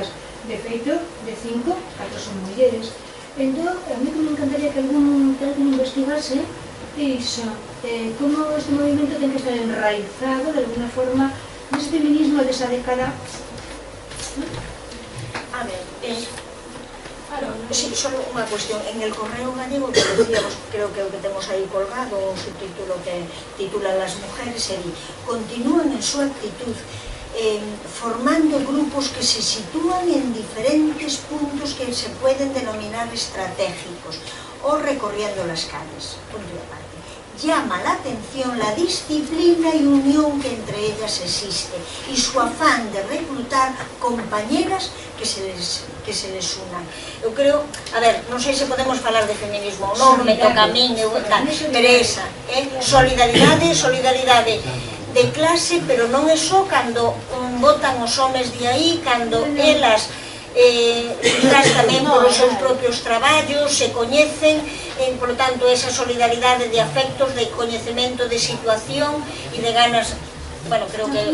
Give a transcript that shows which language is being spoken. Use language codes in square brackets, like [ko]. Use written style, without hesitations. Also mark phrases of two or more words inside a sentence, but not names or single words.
[gl] De feito, de 5, 4 son mulleres. Entón, a mí que me encantaría que alguén investigase iso, como este movimento ten que estar enraizado de alguna forma nese feminismo desa década. A ver, sí, solo unha cuestión. [es] En el Correo Gallego, que decíamos, [gl] creo que é o que temos aí colgado, o subtítulo [es] que titula Las mujeres, continúan en súa actitud formando grupos que se sitúan en diferentes puntos que se pueden denominar estratégicos o recorriendo las calles. Punto de aparte. Llama la atención la disciplina y unión que entre ellas existe y su afán de reclutar compañeras que se les unan. [gl] Eu creo, a ver, non sei se podemos falar de feminismo ou non, me toca a min, pero esa, solidaridade de clase, pero non é só cando botan os homes de aí, cando elas tamén polos seus propios traballos se coñecen, [es] por lo tanto [gl] esa solidaridade de afectos, de coñecemento de situación e de ganas, bueno, creo que...